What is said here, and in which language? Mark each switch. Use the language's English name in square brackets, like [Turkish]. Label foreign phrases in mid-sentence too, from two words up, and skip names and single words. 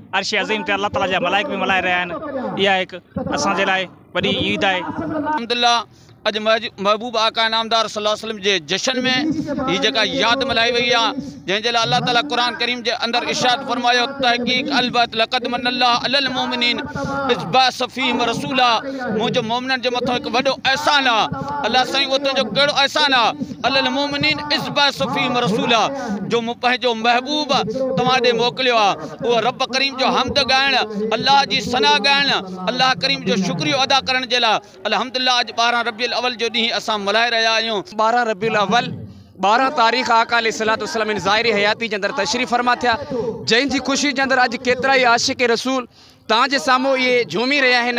[Sindhi] अर्श अज़ीम ते अल्लाह ताला जा मलाइक भी मल्हाए रहिया आहिनि। इहा हिकु असांजे लाइ वॾी ईद आहे। अल्हम्दुलिल्लाह, अॼु महबूब आका नामदार [Arabic] صلى الله عليه وسلم [Sindhi] जे जश्न में हीअ जेका यादि मल्हाई वई आहे, जंहिंजे लाइ अल्लाह ताला क़ुरान करीम जे अंदरि इरशाद फरमायो, तहक़ीक़ अलबत [Arabic] لقد من الله على المؤمنين إذ بعث فيهم رسولا. [Sindhi] मुंहिंजो मोमिननि जे मथां हिकु वॾो एहसान आहे। अल्लाह साईं, उहो तुंहिंजो कहिड़ो एहसान आहे। [Arabic] على المؤمنين إذ بعث فيهم رسولا, [Sindhi] जो मूं पंहिंजो महबूब तव्हां ॾे मोकिलियो आहे। उहो रब करीम जो हमद ॻाइणु, अल्लाह जी सना ॻाइणु, अल्लाह करीम जो शुक्रियो अदा करण जे लाइ अल्हम्दुलिल्लाह अॼु 12 रबीउल अव्वल जो ॾींहुं असां मल्हाए रहिया आहियूं। 12 रबीउल अव्वल 12 तारीख़ आका [Arabic] عليه الصلاة والسلام [Sindhi] इन ज़ाहिरी हयाती जे अंदरि तशरीफ़ फरमा थिया, जंहिंजी ख़ुशी जे अंदरि अॼु केतिरा ई आशिक़ रसूल तव्हांजे साम्हूं इहे झूमी रहिया आहिनि।